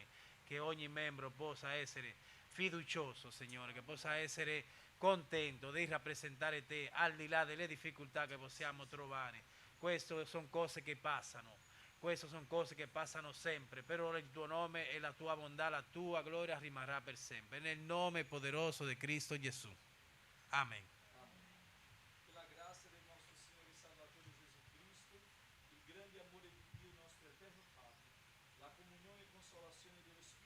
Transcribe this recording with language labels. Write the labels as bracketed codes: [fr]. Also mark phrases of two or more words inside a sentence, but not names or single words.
[it] Che ogni membro possa essere fiducioso, Signore, che possa essere contento di rappresentare te al di là delle difficoltà che possiamo trovare. Queste sono cose che passano. Queste sono cose che passano sempre, però il tuo nome e la tua bontà, la tua gloria rimarrà per sempre. Nel nome poderoso di Cristo Gesù. Amen. [pt] Pela graça do nosso Senhor e Salvador Jesus Cristo, [it] il grande amore di Dio, nostro eterno Padre, la comunione e consolazione di